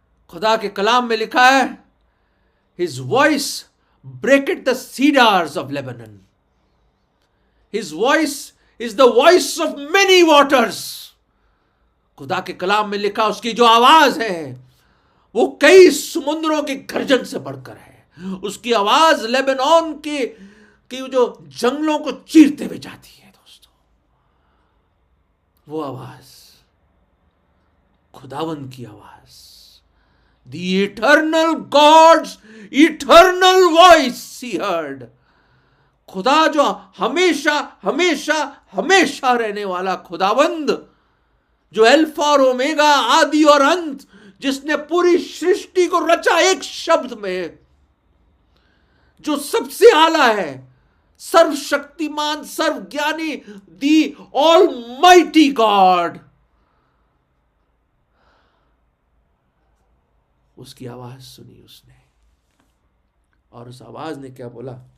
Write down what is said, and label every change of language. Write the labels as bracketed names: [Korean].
[Hindi] खुदा के कलाम में लिखा है, [English] His voice breaketh the cedars of Lebanon, his voice is the voice of many waters। [Hindi] खुदा के कलाम में लिखा, उसकी जो आवाज है वो कई समुद्रों की गर्जन से बढ़कर है। उसकी आवाज लेबनान की जो जंगलों को चीरते हुए जाती है दोस्तों। वो आवाज खुदावंद की आवाज, [English] the eternal God's eternal voice he heard। [Hindi] खुदा जो हमेशा हमेशा हमेशा रहने वाला खुदावंद, जो अल्फा और ओमेगा, आदि और अंत, जिसने पूरी सृष्टि को रचा एक शब्द में, जो सबसे आला है, सर्वशक्तिमान, सर्वज्ञानी, [English] the almighty God, [Hindi] उसकी आवाज सुनी उसने, और उस आवाज ने क्या बोला,